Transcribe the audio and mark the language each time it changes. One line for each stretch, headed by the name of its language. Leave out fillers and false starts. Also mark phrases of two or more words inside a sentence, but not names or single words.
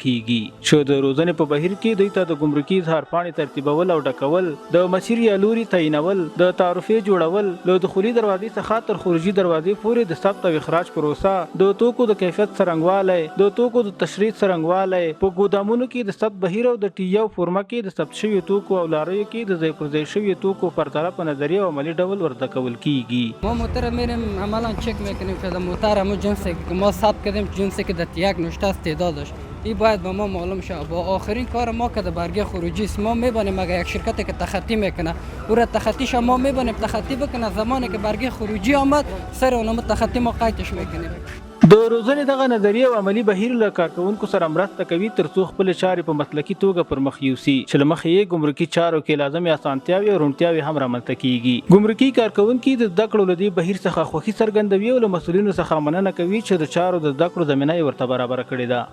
Pashto: کیږي چې د روزنې په بهیر کې دوی ته د ګمرکي اظهار پاڼې ترتیبول او ډکول، د مسیر یا لوري تعینول، د تعرفې جوړول، له دخولي دروازې څخه تر خروجي دروازې پورې د ثبت او اخراج پروسه، د توکو د کیفیت څرنګوالی، د توکو د تشریح څرنګوالی، په ګودامونو کې د ثبت بهیر او د ټیو فورمه کې د ثبت شویو توکو او لاریو کې د ځای پر ځای شویو توکو پرتله په نظریه او عملی ډول ورزده کول کیږي.
Persian: ما موتر میریم عملا چک میکنیم که موتر همون جنسی که ما ثبت کردیم جنسی که در یک نشته است تعدادش این باید به ما معلوم شه. با آخرین کار ما که در برگه خروجی است ما میبانیم اگر یک شرکتی که تخطی میکنه او را تخطیش ما میبانیم تخطی بکنه، زمانی که برگه خروجی آمد سر اونم تخطی ما قیدش میکنیم.
Pashto: د روزنې دغه نظریه او عملی بهیر له کارکونکو سره مرسته کوي ترڅو خپل چارې په مسلکي توګه پر مخ یوسي چې له مخې یې ګمرکي چارو کې لازمي اسانتیاوې او روڼتیاوې هم رامنځته کیږي. ګمرکي کارکونکي د زده کړو له دې بهیر څخه خوښي څرګندوي او له مسؤلینو څخه مننه کوي چې د چارو د زده کړو زمینه یې ورته برابره کړې ده.